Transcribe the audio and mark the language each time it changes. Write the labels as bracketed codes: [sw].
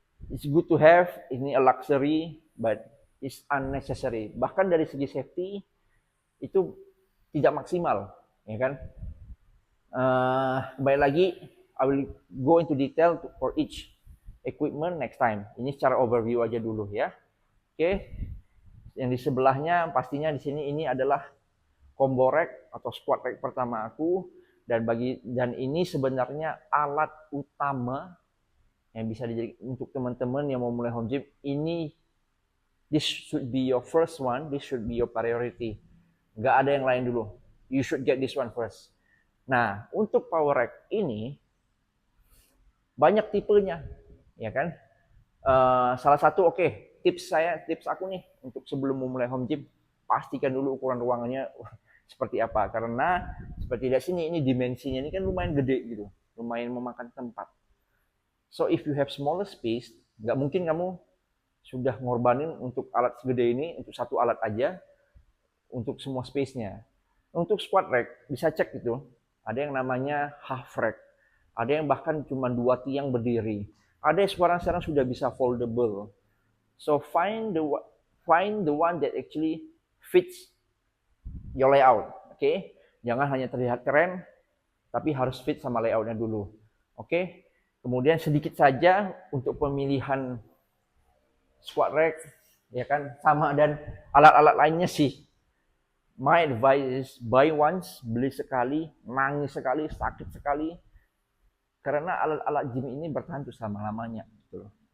[en] It's good to have, [id] ini [en] a luxury, but it's unnecessary. [id] Bahkan dari segi safety itu tidak maksimal, ya kan? Kembali lagi, [en] I will go into detail for each equipment next time. [id] Ini secara overview aja dulu ya. Oke. Yang di sebelahnya pastinya di sini ini adalah combo rack atau squat rack pertama aku, dan ini sebenarnya alat utama yang bisa dijadikan untuk teman-teman yang mau mulai home gym. Ini [en] this should be your first one, this should be your priority. [id] Nggak ada yang lain dulu. [en] You should get this one first. [id] Nah, untuk power rack ini banyak tipenya, ya kan? Salah satu tips aku nih untuk sebelum memulai home gym, pastikan dulu ukuran ruangannya seperti apa, karena seperti di sini ini dimensinya ini kan lumayan gede gitu, lumayan memakan tempat. [en] So if you have smaller space, [id] nggak mungkin kamu sudah ngorbanin untuk alat segede ini, untuk satu alat aja, untuk semua space-nya. Untuk squat rack bisa cek gitu, ada yang namanya half rack, ada yang bahkan cuma 2 tiang berdiri, ada yang sekarang sudah bisa foldable. [en] So find the one that actually fits your layout, okay? [id] Jangan hanya terlihat keren, tapi harus fit sama layoutnya dulu, okay? Kemudian sedikit saja untuk pemilihan squat rack, ya kan, sama, dan alat-alat lainnya sih. [en] My advice is buy once, [id] beli sekali, nangis sekali, sakit sekali, karena alat-alat gym ini bertahan tuh selama-lamanya gitu.